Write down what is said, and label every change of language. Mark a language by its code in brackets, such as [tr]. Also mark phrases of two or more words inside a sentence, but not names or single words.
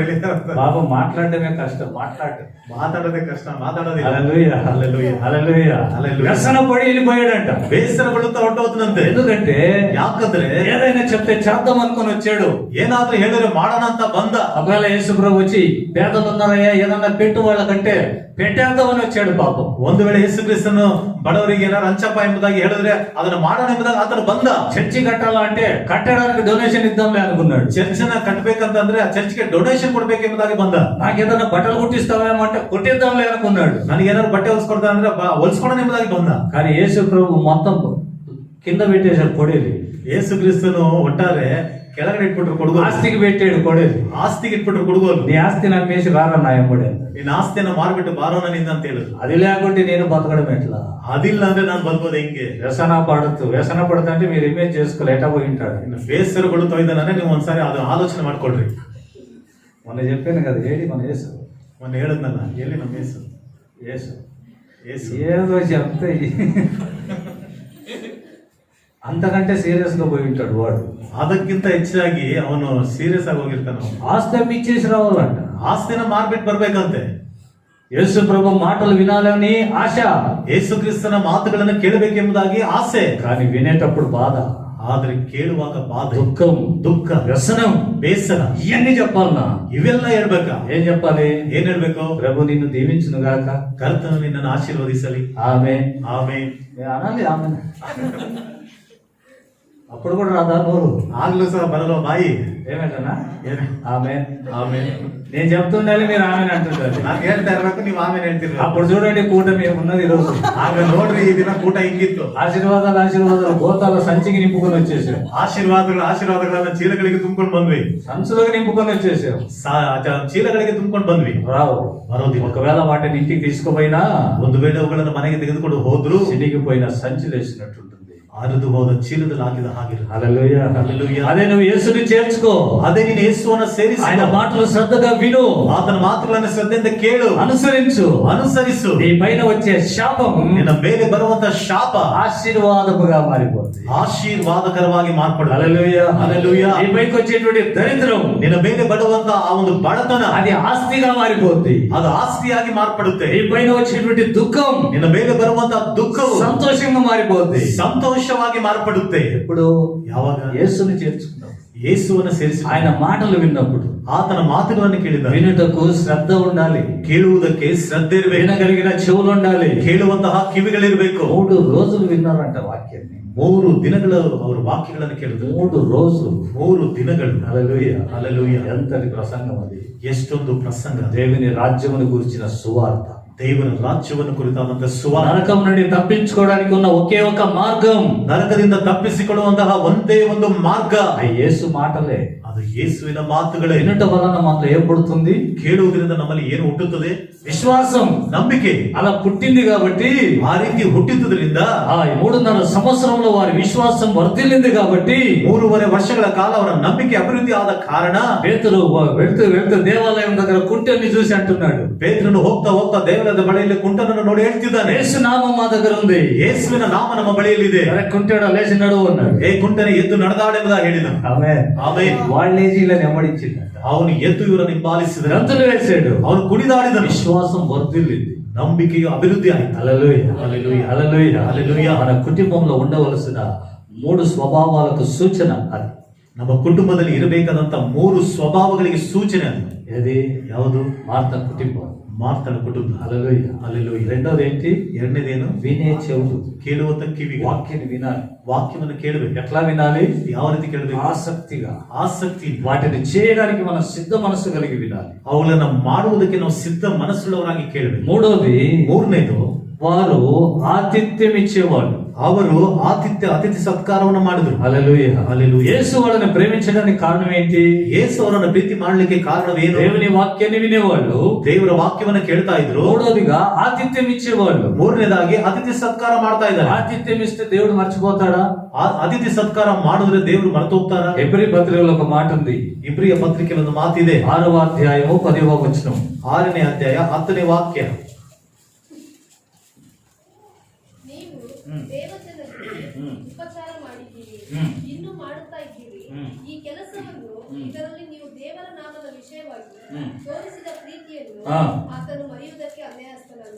[te] బాబు మాట్లాడటమే కష్టం, [kn] ಮಾತಾಡೋದೇ ಕಷ್ಟ, ಮಾತಾಡೋದಿಲ್ಲ. [te] హల్లెలూయా, హల్లెలూయా, హల్లెలూయా. హల్లెలూయా. వ్యసన పడి వెళ్ళిపోయాడంట. [kn] ಬೇಸರ ಪಡುತ್ತಾ ಹೊರಟೋದ್ನಂತೆ. [te] ఎందుకంటే [kn] ಯಾಕಂದ್ರೆ [te] ఏదైనా చెప్తే చేద్దాం అనుకుని వచ్చాడు. [kn] ಏನಾದ್ರೂ ಹೇಳಿದ್ರೆ ಮಾಡೋಣ ಅಂತ ಬಂದ. [te] ఒకవేళ యేసు ప్రభు వచ్చి పేదలు ఉన్నారయ్యా ఏదన్నా పెట్టు వాళ్ళకంటే పెట్టేద్దామని వచ్చాడు పాపం. [kn] ಒಂದು ವೇಳೆ ಯೇಸು ಕ್ರಿಸ್ತನು ಬಡವರಿಗೆ ಏನಾರು ಹಂಚಪ್ಪ ಎಂಬುದಾಗಿ ಹೇಳಿದ್ರೆ ಅದನ್ನ ಮಾಡೋಣ ಎಂಬುದಾಗಿ ಆತನು ಬಂದ. [te] చర్చి కట్టాలంటే కట్టడానికి డొనేషన్ ఇద్దాంలే అనుకున్నాడు. [kn] ಚರ್ಚನ್ನ ಕಟ್ಟಬೇಕಂತಂದ್ರೆ ಆ ಚರ್ಚ್ಗೆ ಡೊನೇಷನ್ ಕೊಡ್ಬೇಕೆಂಬುದಾಗಿ ಬಂದ. [te] నాకేదన్నా బట్టలు కుట్టిస్తావేమో అంటే కుట్టిద్దాంలే అనుకున్నాడు. [kn] ನನಗೆ ಏನಾದ್ರು ಬಟ್ಟೆ ಹೊಲ್ಸ್ಕೊಡ್ತಾ ಅಂದ್ರೆ ಹೊಲ್ಸ್ಕೊಡೋಣ ಎಂಬುದಾಗಿ ಬಂದ. [te] కానీ యేసు ప్రభు మొత్తం కింద పెట్టేశాడు కొడేది. [kn] ಯೇಸು ಕ್ರಿಸ್ತನು ಒಟ್ಟಾರೆ ಕೆಳಗಡೆ ಇಟ್ಬಿಟ್ರು ಕೊಡುಗೋ. [te] ఆస్తికి పెట్టాడు కొడేది. [kn] ಆಸ್ತಿಗೆ ಇಟ್ಬಿಟ್ರು ಕೊಡುಗೋಲು. [te] నీ ఆస్తిని అమ్మేసి రారా నా ఎంబడి, [kn] ನಿನ್ನ ಆಸ್ತಿಯನ್ನ ಮಾರ್ಬಿಟ್ಟು ಬಾರೋಣ ನಿಂದ ಅಂತ ಹೇಳಿದ್ರು. [te] అది లేకుంటే నేను బతకడం ఎట్లా, [kn] ಅದಿಲ್ಲ ಅಂದ್ರೆ ನಾನು ಬದುಕೋದು ಹೆಂಗೆ? [te] వ్యసన పడుతుంటే మీరు ఇమేజ్ చేసుకోలే ఎటా పోయి ఉంటాడు. [kn] ಇನ್ನು ಬೇಸರಗಳು ತೊಯ್ದಾನೆ. ನೀವು ಒಂದ್ಸಾರಿ ಅದು ಆಲೋಚನೆ ಮಾಡ್ಕೊಳ್ರಿ. [te] మొన్న చెప్పాను కదా, ఏడి మన యేసు, [kn] ಮೊನ್ನೆ ಹೇಳದ್ನಲ್ಲ, ಎಲ್ಲಿ ನಮ್ಮ ಯೇಸು? [te] యేసు యేసు. ఏదో చెప్తే అంతకంటే సీరియస్ గా పోయి ఉంటాడు వాడు. [kn] ಅದಕ್ಕಿಂತ ಹೆಚ್ಚಾಗಿ ಅವನು ಸೀರಿಯಸ್ ಆಗಿ ಹೋಗಿರ್ತಾನ. [te] ఆస్తి ఇచ్చేసి రావాలంట. [kn] ಆಸ್ತಿನ ಮಾರ್ಬಿಟ್ಟು ಬರ್ಬೇಕಂತೆ. [te] యేసు ప్రభు మాటలు వినాలని ఆశ, [kn] ಯೇಸು ಕ್ರಿಸ್ತನ ಮಾತುಗಳನ್ನು ಕೇಳಬೇಕೆಂಬುದಾಗಿ ಆಸೆ. [te] కానీ వినేటప్పుడు బాధ, [kn] ಆದ್ರೆ ಕೇಳುವಾಗ ಬಾಧೆ, [te] దుఃఖం, [kn] ದುಃಖ, [te] వ్యసనం, [kn] ಬೇಸರ [te] ఇవన్నీ చెప్పాలన్నా. [kn] ಇವೆಲ್ಲ ಹೇಳ್ಬೇಕಾ? [te] ఏం చెప్పాలి? [kn] ಏನ್ ಹೇಳ್ಬೇಕು? [te] ప్రభు నిన్ను దీవించును గాక, [kn] ಕರ್ತನು ನಿನ್ನನ್ನು ಆಶೀರ್ವದಿಸಲಿ, [te] ఆమేన్, [kn] ಆಮೆನ್ [te] అనాలి ఆమేన్. అప్పుడు కూడా రాదా నోరు? [kn] ಆಗ್ಲೂ ಸಹ ಬರಲ್ಲ ಬಾಯಿ. [te] ఏమంటనా? [kn] ಏನ್? [te] ఆమేన్, [kn] ಆಮೆನ್. [te] నేను చెప్తుండాలి, మీరు ఆమెన్ అంటుండాలి. [kn] ನಾನು ಹೇಳ್ತಾ ಇರ್ಬೇಕು, ನೀವು ಆಮೇಲೆ ಹೇಳ್ತಿರ್ಬೇಕು. [te] అప్పుడు చూడండి కూటమి ఉన్నది ఈ రోజు. [kn] ಆಗ ನೋಡ್ರಿ ಈ ದಿನ ಕೂಟ ಹಿಂಗಿತ್ತು. [te] ఆశీర్వాదాలు ఆశీర్వాదాలు గోతాల సంచికి నింపుకొని వచ్చేసాం. [kn] ಆಶೀರ್ವಾದಗಳನ್ನ ಚೀಲಗಳಿಗೆ ತುಂಬಿಕೊಂಡು ಬಂದ್ವಿ. [te] సంచులకు నింపుకొని వచ్చేసాం. [kn] ಚೀಲಗಳಿಗೆ ತುಂಬಿಕೊಂಡು ಬಂದ್ವಿ. [te] రావు. [kn] ಬರೋದಿಲ್ಲ. [te] ఒకవేళ వాటిని ఇంటికి తీసుకుపోయినా [kn] ಒಂದು ವೇಳೆ ಅವುಗಳನ್ನು ಮನೆಗೆ ತೆಗೆದುಕೊಂಡು ಹೋದ್ರು [te] చినిగిపోయిన సంచి వేసినట్టుంటుంది. [kn] ಹರಿದು ಹೋದ ಚೀಲದಲ್ಲಿ ಹಾಕಿದ ಹಾಗಿಲ್ಲ. [te] హల్లెలూయా, హల్లెలూయా. అదే నువ్వు యేసుని చేర్చుకో. [kn] ಅದೇ ನೀನು ಯೇಸುವನ್ನ ಸೇರಿಸಿ [te] ఆయన మాటలు శ్రద్ధగా విను, [kn] ಆತನ ಮಾತುಗಳನ್ನು ಶ್ರದ್ಧೆಯಿಂದ ಕೇಳು, [te] అనుసరించు. [kn] ಅನುಸರಿಸು. [te] నీ పైన వచ్చే శాపం [kn] ನಿನ್ನ ಮೇಲೆ ಬರುವಂತ ಶಾಪ [te] ఆశీర్వాదముగా మారిపోతుంది. [kn] ಆಶೀರ್ವಾದಕರವಾಗಿ ಮಾರ್ಪಡು. [te] హల్లెలూయా, హల్లెలూయా. నీ పైకి వచ్చేటువంటి దరిద్రం [kn] ನಿನ್ನ ಮೇಲೆ ಬರುವಂತ ಆ ಒಂದು ಬಡತನ [te] అది ఆస్తిగా మారిపోతుంది. [kn] ಅದು ಆಸ್ತಿಯಾಗಿ ಮಾರ್ಪಡುತ್ತೆ. [te] నీ పైన వచ్చేటువంటి దుఃఖం [kn] ನಿನ್ನ ಮೇಲೆ ಬರುವಂತ ದುಃಖವು [te] సంతోషంగా మారిపోతుంది. [kn] ಸಂತೋಷವಾಗಿ ಮಾರ್ಪಡುತ್ತೆ. [te] ఎప్పుడు? [kn] ಯಾವಾಗ? [te] యేసుని చేర్చుకున్నావు, [kn] ಯೇಸುವನ್ನು ಸೇರಿಸಿ [te] ఆయన మాటలు విన్నప్పుడు. [kn] ಆತನ ಮಾತುಗಳನ್ನು ಕೇಳಿದ [te] వినుటకు శ్రద్ధ ఉండాలి, [kn] ಕೇಳುವುದಕ್ಕೆ ಶ್ರದ್ಧೆ ಇರಬೇಕು, [te] వినగలిగిన చెవులు ఉండాలి. [kn] ಕೇಳುವಂತಹ ಕಿವಿಗಳಿರಬೇಕು. [te] 3 రోజులు విన్నారంట వాక్యాన్ని. [kn] 3 ದಿನಗಳು ಅವರು ವಾಕ್ಯಗಳನ್ನು ಕೇಳಿದ್ರು. [te] 3 రోజులు. [kn] 3 ದಿನಗಳು. [te] హల్లెలూయా, హల్లెలూయా. ఎంతటి ప్రసంగం అది! [kn] ಎಷ್ಟೊಂದು ಪ್ರಸಂಗ. [te] దేవుని రాజ్యమును గురించిన సువార్త, [kn] ದೇವರ ರಾಜ್ಯವನ್ನು ಕುರಿತಾದಂತಹ ಸುವಾರ್ತೆ. [te] నరకం నుండి తప్పించుకోవడానికి ఉన్న ఒకే ఒక మార్గం, [kn] ನರಕದಿಂದ ತಪ್ಪಿಸಿಕೊಳ್ಳುವಂತಹ ಒಂದೇ ಒಂದು ಮಾರ್ಗ [te] ఆ యేసు మాటలే. [kn] ಅದು ಯೇಸುವಿನ ಮಾತುಗಳೇ. [te] వినుట వలన మనలో ఏం పుడుతుంది? [kn] ಕೇಳುವುದರಿಂದ ನಮ್ಮಲ್ಲಿ ಏನು ಹುಟ್ಟುತ್ತದೆ? [te] విశ్వాసం. [kn] ನಂಬಿಕೆ. [te] అలా పుట్టింది కాబట్టి, [kn] ಆ ರೀತಿ ಹುಟ್ಟಿದ್ರಿಂದ [te] ఆ 3.5 సంవత్సరంలో వారి విశ్వాసం వర్ధిల్లింది కాబట్టి, [kn] 3.5 ವರ್ಷಗಳ ಕಾಲ ಅವರ ನಂಬಿಕೆ ಅಭಿವೃದ್ಧಿ ಆದ ಕಾರಣ [te] పేతురు వెళ్తూ దేవాలయం దగ్గర కుంటని చూసి అంటున్నాడు, [kn] ಪೇತ್ರನು ಹೋಗ್ತಾ ಹೋಗ್ತಾ ದೇವಾಲಯದ ಬಳಿಯಲ್ಲಿ ಕುಂಟನನ್ನು ನೋಡಿ ಹೇಳ್ತಿದ್ದಾನೆ, [te] యేసు నామం మా దగ్గర ఉంది, [kn] ಯೇಸುವಿನ ನಾಮ ನಮ್ಮ ಬಳಿಯಲ್ಲಿದೆ. [te] అరే కుంటాడా, లేచి నడువు అన్నాడు. [kn] ಏ ಕುಂಟನೆ ಎದ್ದು ನಡೆದಾಡೆಂಬುದಾಗಿ ಹೇಳಿದ. [te] ఆమేన్. [kn] ಆಮೆನ್. [te] వాళ్ళేసి ఇలా నెమ్మడించింది. [kn] ಅವನು ಎದ್ದು ಇವರನ್ನು ಹಿಂಬಾಲಿಸಿದನು, [te] గంతులు వేసాడు. [kn] ಅವನು ಕುಣಿದಾಡಿದನು. [te] విశ్వాసం వర్ధిల్లింది. [kn] ನಂಬಿಕೆಯು ಅಭಿವೃದ್ಧಿ ಆಯಿತು. [te] హల్లెలూయా, హల్లెలూయా. హల్లెలూయా, హల్లెలూయా. మన కుటుంబంలో ఉండవలసిన 3 స్వభావాలకు సూచన అది. [kn] ನಮ್ಮ ಕುಟುಂಬದಲ್ಲಿ ಇರಬೇಕಾದಂತ 3 ಸ್ವಭಾವಗಳಿಗೆ ಸೂಚನೆ ಅದು. [te] ఏది? [kn] ಯಾವುದು? [te] మార్త కుటుంబం. [kn] ಮಾರ್ತನ ಕುಟುಂಬ. [te] హల్లెలూయా, హల్లెలూయా. రెండోది ఏంటి? [kn] ಎರಡನೇದೇನು? [te] వినే చెవులు. [kn] ಕೇಳುವಂತ ಕಿವಿಗೆ. [te] వాక్యాన్ని వినాలి. [kn] ವಾಕ್ಯವನ್ನು ಕೇಳಬೇಕು. [te] ఎట్లా వినాలి? [kn] ಯಾವ ರೀತಿ ಕೇಳಬೇಕು? [te] ఆసక్తిగా. [kn] ಆಸಕ್ತಿ. [te] వాటిని చేయడానికి మనం సిద్ధ మనసు కలిగి వినాలి. [kn] ಅವುಗಳನ್ನ ಮಾಡುವುದಕ್ಕೆ ನಾವು ಸಿದ್ಧ ಮನಸ್ಸುಳ್ಳವರಾಗಿ ಕೇಳಬೇಕು. [te] మూడోది, [kn] ಮೂರನೇದು, [te] వారు ఆతిథ్యం ఇచ్చేవాళ్ళు. [kn] ಅವರು ಅತಿಥಿ ಸತ್ಕಾರವನ್ನು ಮಾಡಿದ್ರು. [te] హల్లెలూయా, హల్లెలూయా. యేసు వాళ్ళని ప్రేమించడానికి కారణం ఏంటి? [kn] ಯೇಸು ಅವರನ್ನು ಪ್ರೀತಿ ಮಾಡ್ಲಿಕ್ಕೆ ಕಾರಣವೇನು? [te] దేవుని వాక్యాన్ని వినేవాళ్ళు. [kn] ದೇವರ ವಾಕ್ಯವನ್ನ ಕೇಳ್ತಾ ಇದ್ರು. [te] మూడోదిగా ఆతిథ్యం ఇచ్చేవాళ్ళు. [kn] ಮೂರನೇದಾಗಿ ಅತಿಥಿ ಸತ್ಕಾರ ಮಾಡ್ತಾ ಇದ್ದಾರೆ. [te] ఆతిథ్యం ఇస్తే దేవుడు మర్చిపోతాడా? [kn] ಅತಿಥಿ ಸತ್ಕಾರ ಮಾಡಿದ್ರೆ ದೇವರು ಮರೆತು ಹೋಗ್ತಾರ? [te] హెబ్రీ పత్రికలో ఒక మాట ఉంది. [kn] ಇಬ್ರಿಯ ಪತ್ರಿಕೆಯಲ್ಲಿ ಒಂದು ಮಾತಿದೆ. [te] 6వ అధ్యాయము 10వ వచనం. [kn] 6ನೇ ಅಧ್ಯಾಯ 10ನೇ ವಾಕ್ಯ. ನೀವು ದೇವಜನರಿಗೆ ಉಪಚಾರ ಮಾಡಿದ್ದೀರಿ, ಇನ್ನೂ ಮಾಡುತ್ತಾ ಇದ್ದೀರಿ. ಈ ಕೆಲಸವನ್ನು ಇದರಲ್ಲಿ ನೀವು ದೇವರ ನಾಮದ ವಿಷಯವಾಗಿ ತೋರಿಸಿದ ಪ್ರೀತಿಯನ್ನು ಆತನು ಮರೆಯುವುದಕ್ಕೆ ಅನ್ಯಾಯಸ್ಥನಲ್ಲ.